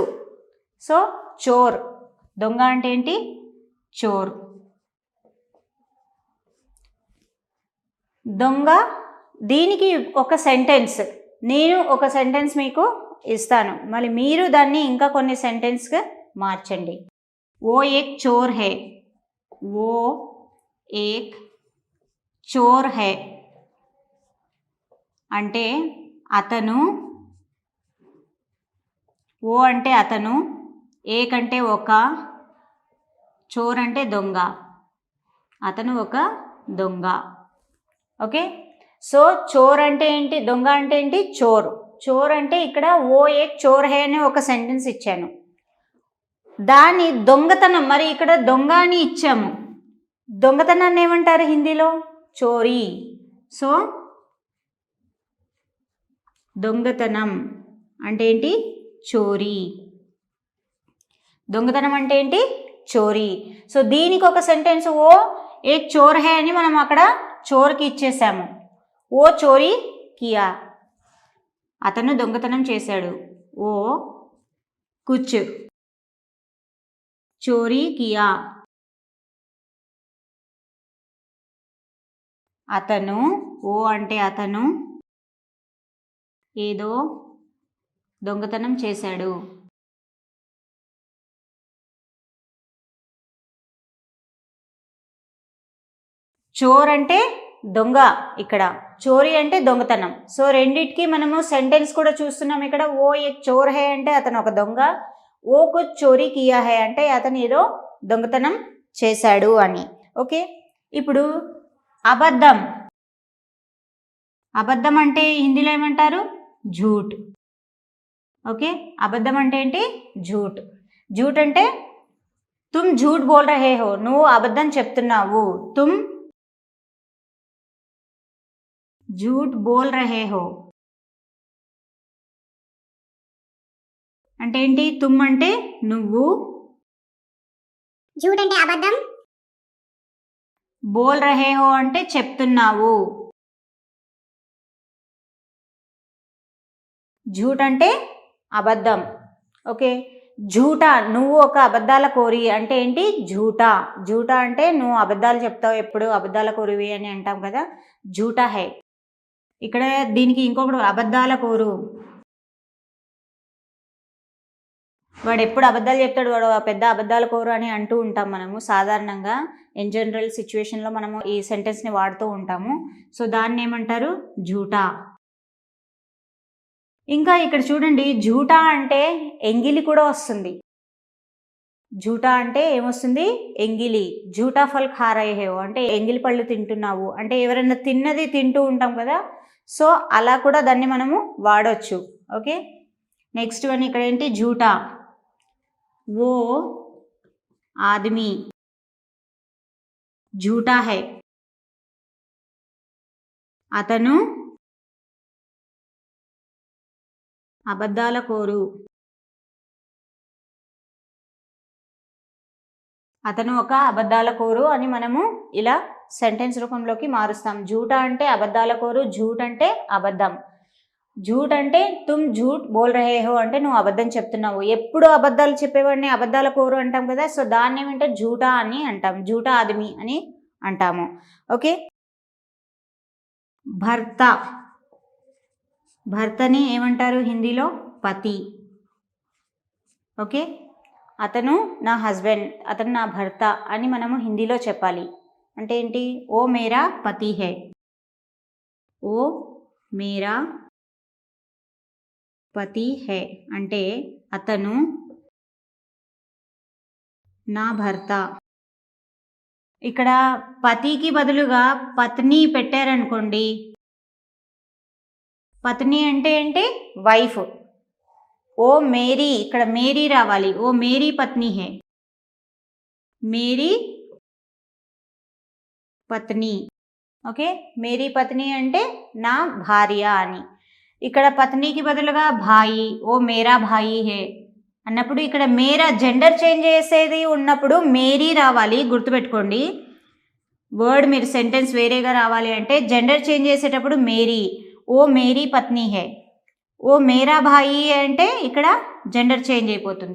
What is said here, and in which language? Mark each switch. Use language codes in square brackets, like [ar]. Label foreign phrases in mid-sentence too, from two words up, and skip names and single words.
[te] సో చోర్. దొంగ అంటే ఏంటి? చోర్. దొంగ. దీనికి ఒక సెంటెన్స్, నేను ఒక సెంటెన్స్ మీకు ఇస్తాను, మళ్ళీ మీరు దాన్ని ఇంకా కొన్ని సెంటెన్స్గా మార్చండి. [hi] वो एक चोर है. वो एक चोर है [te] అంటే అతను, ఓ అంటే అతను, ఏక్ అంటే ఒక, చోర్ అంటే దొంగ. అతను ఒక దొంగ. ఓకే, సో చోర్ అంటే ఏంటి? దొంగ అంటే ఏంటి? చోర్. చోర్ అంటే ఇక్కడ [hi] वो एक चोर है [te] అనే ఒక సెంటెన్స్ ఇచ్చాను. దాని దొంగతనం, మరి ఇక్కడ దొంగ అని ఇచ్చాము. దొంగతనాన్ని ఏమంటారు హిందీలో? చోరీ. సో దొంగతనం అంటే ఏంటి? చోరీ. దొంగతనం అంటే ఏంటి? చోరీ. సో దీనికి ఒక సెంటెన్స్ [hi] वो एक चोर है [te] అని మనం అక్కడ చోర్కి ఇచ్చేసాము. [hi] वो चोरी किया, [te] అతను దొంగతనం చేశాడు. [hi] वो कुछ चोरी किया, [te] అతను, ఓ అంటే అతను ఏదో దొంగతనం చేశాడు. చోర్ అంటే దొంగ, ఇక్కడ చోరీ అంటే దొంగతనం. సో రెండిటికి మనము సెంటెన్స్ కూడా చూస్తున్నాం ఇక్కడ. [hi] वो एक चोर है [te] అంటే అతను ఒక దొంగ, [hi] वो कुछ चोरी किया है [te] అంటే అతను ఏదో దొంగతనం చేశాడు అని. ఓకే, ఇప్పుడు అబద్ధం. అబద్ధం అంటే హిందీలో ఏమంటారు? झूठ. ఓకే, అబద్ధం అంటే ఏంటి? झूठ. [hi] झूठ అంటే తుమ్ झूठ बोल रहे हो, [te] నువ్వు అబద్ధం చెప్తున్నావు. [hi] तुम झूठ बोल रहे हो [te] అంటే ఏంటి? తుమ్ అంటే నువ్వు, झूठ అంటే అబద్ధం, [hi] बोल रहे हो [te] అంటే చెప్తున్నావు. झूठ అంటే అబద్ధం. ఓకే, झूठा నువ్వు ఒక అబద్ధాల కోరి అంటే ఏంటి? झूठा. झूठा అంటే నువ్వు అబద్ధాలు చెప్తావు, ఎప్పుడు అబద్ధాల కోరివి అని అంటాం కదా. [hi] झूठा है. [te] ఇక్కడ దీనికి ఇంకొకటి అబద్ధాల కోరు. వాడు ఎప్పుడు అబద్ధాలు చెప్తాడు, వాడు పెద్ద అబద్ధాల కోరు అని అంటూ ఉంటాం మనము సాధారణంగా. [en] in general [te] సిచ్యువేషన్లో మనము ఈ సెంటెన్స్ని వాడుతూ ఉంటాము. సో దాన్ని ఏమంటారు? झूठा. ఇంకా ఇక్కడ చూడండి, झूठा అంటే ఎంగిలి కూడా వస్తుంది. झूठा అంటే ఏమొస్తుంది? ఎంగిలి. [hi] झूठा फल खा रहे हो [te] అంటే ఎంగిలి పళ్ళు తింటున్నావు అంటే ఎవరైనా తిన్నది తింటూ ఉంటాం కదా. సో అలా కూడా దాన్ని మనము వాడవచ్చు. ఓకే, [en] next one [te] ఇక్కడ ఏంటి? झूठा. [hi] वो आदमी झूठा है, [te] అతను అబద్ధాల కోరు. అతను ఒక అబద్ధాల కోరు అని మనము ఇలా సెంటెన్స్ రూపంలోకి మారుస్తాం. झूठा అంటే అబద్ధాల కోరు, झूठ అంటే అబద్ధం. [hi] झूठ అంటే तुम झूठ बोल रहे हो [te] అంటే నువ్వు అబద్ధం చెప్తున్నావు. ఎప్పుడు అబద్ధాలు చెప్పేవాడిని అబద్ధాల కోరు అంటాం కదా, సో దాన్ని ఏమంటే झूठा అని అంటాం, [hi] झूठा आदमी [te] అని అంటాము. ఓకే, భర్త, భర్తని ఏమంటారు హిందీలో? పతి. ఓకే, అతను నా హస్బెండ్, అతను నా భర్త అని మనము హిందీలో చెప్పాలి. అంటే ఏంటి? [hi] वो मेरा पति है, वो मेरा पति है [te] అంటే అతను నా భర్త. ఇక్కడ పతికి బదులుగా పత్ని పెట్టారనుకోండి, పత్ని అంటే ఏంటి? [hi] వైఫ్. वो मेरी, ఇక్కడ మేరీ రావాలి, वो मेरी पत्नी है, मेरी पत्नी. [te] ఓకే, [hi] मेरी पत्नी [te] అంటే నా భార్య అని. ఇక్కడ పత్నికి బదులుగా భాయి, [hi] वो मेरा भाई है [te] అన్నప్పుడు ఇక్కడ మేరా [en] gender change [te] చేసేది ఉన్నప్పుడు మేరీ రావాలి, గుర్తుపెట్టుకోండి. వర్డ్ మీరు సెంటెన్స్ వేరేగా రావాలి అంటే [en] gender change [te] చేసేటప్పుడు మేరీ, [hi] वो मेरी पत्नी है. वो मेरा भाई [te] అంటే ఇక్కడ [en] gender change [te] అయిపోతుంది.